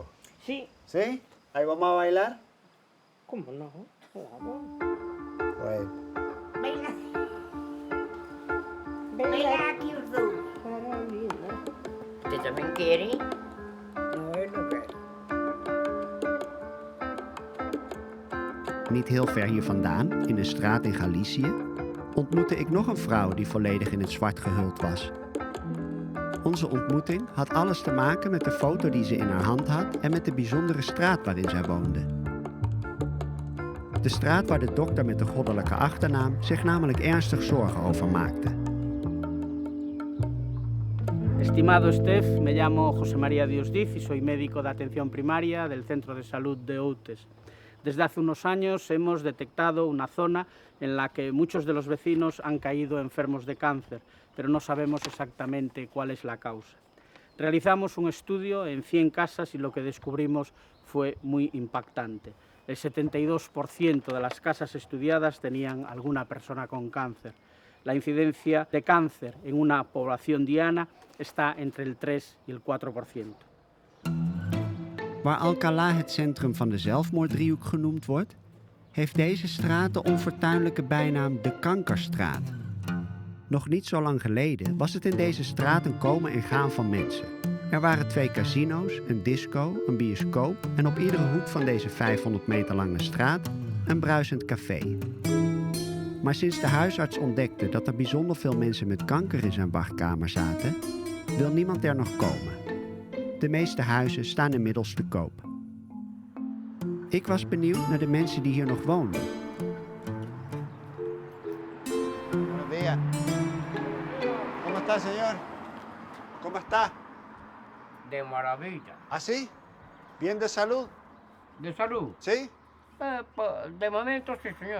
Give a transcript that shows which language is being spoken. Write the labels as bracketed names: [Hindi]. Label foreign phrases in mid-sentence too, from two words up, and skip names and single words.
[Spanish] Sí. ¿Sí? ¿Ahí vamos a bailar? ¿Cómo no? Claro. Bueno. Baila. Baila aquí los dos. ¿Usted también quiere? No, él no quiere. [Dutch] Niet heel ver hier vandaan, in een straat in Galicië, ontmoette ik nog een vrouw die volledig in het zwart gehuld was. Onze ontmoeting had alles te maken met de foto die ze in haar hand had en met de bijzondere straat waarin zij woonde. De straat waar de dokter met de goddelijke achternaam zich namelijk ernstig zorgen over maakte. [Spanish] Estimado Steph, me llamo José María Diosdiz y soy médico de atención primaria del Centro de Salud de Outes. Desde hace unos años hemos detectado una zona en la que muchos de los vecinos han caído enfermos de cáncer, pero no sabemos exactamente cuál es la causa. Realizamos un estudio en 100 casas y lo que descubrimos fue muy impactante. El 72% de las casas estudiadas tenían alguna persona con cáncer. La incidencia de cáncer en una población diana está entre el 3 y el 4%. [Dutch] Waar Alcalá het centrum van de zelfmoorddriehoek genoemd wordt, heeft deze straat de onfortuinlijke bijnaam de Kankerstraat. Nog niet zo lang geleden was het in deze straat een komen en gaan van mensen. Er waren 2 casino's, een disco, een bioscoop en op iedere hoek van deze 500 meter lange straat een bruisend café. Maar sinds de huisarts ontdekte dat er bijzonder veel mensen met kanker in zijn wachtkamer zaten, wil niemand er nog komen. De meeste huizen staan inmiddels te koop. Ik was benieuwd naar de mensen die hier nog woonden. [Spanish] Buenos días. ¿Cómo está, señor? ¿Cómo está? De maravilla. ¿Ah, sí? ¿Bien de salud? ¿De salud? ¿Sí? De momento sí, señor.